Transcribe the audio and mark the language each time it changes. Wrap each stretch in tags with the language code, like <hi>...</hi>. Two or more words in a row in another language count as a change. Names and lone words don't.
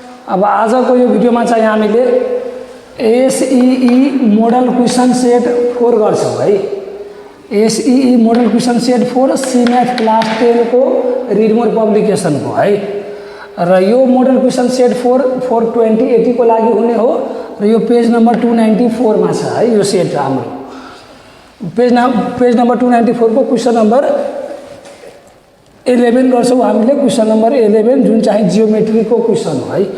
<ne>अब आजको यो भिडियोमा चाहिँ हामीले</ne> <en>SEE model question set 4</en> <ne>गर्छौं है।</ne> <en>SEE model question set 4 C math class 10</en> <ne>को रिड मोर पब्लिकेशन को है। र यो</ne> <en>model question set 4</en> <ne>2080 को लागि हुने हो र यो</ne> <en>page number 294</en> <ne>मा छ है। यो सेट हाम्रो</ne> <en>page number 294</en> <ne>को</ne> <en>question number 11</en> <ne>गर्छौं हामीले।</ne> <en>question number 11</en> <ne>जुन चाहिँ जियोमेट्री को क्वेसन हो है।</ne>